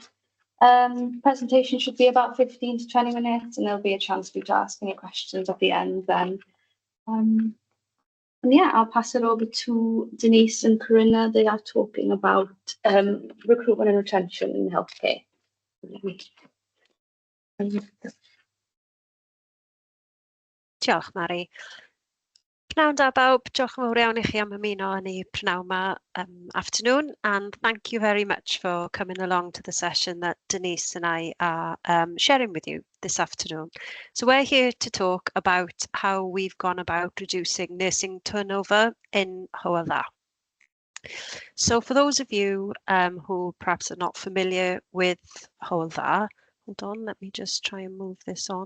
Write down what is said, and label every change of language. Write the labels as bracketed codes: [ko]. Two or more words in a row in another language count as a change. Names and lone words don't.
[en] Presentation should be about 15 to 20 minutes, and there'll be a chance for you to ask any questions at the end then. And yeah, I'll pass it over to Denise and Corinna. They are talking about recruitment and retention in healthcare. [cy] Diolch, Mari. Pnawn da bawb, diolch yn fawr iawn I chi am ymuno yn ei pnawn ma [en] afternoon, and thank you very much for coming along to the session that Denise and I are sharing with you this afternoon. So we're here to talk about how we've gone about reducing nursing turnover in Hywel Dda. So for those of you who perhaps are not familiar with Hywel Dda, hold on, let me just try and move this on.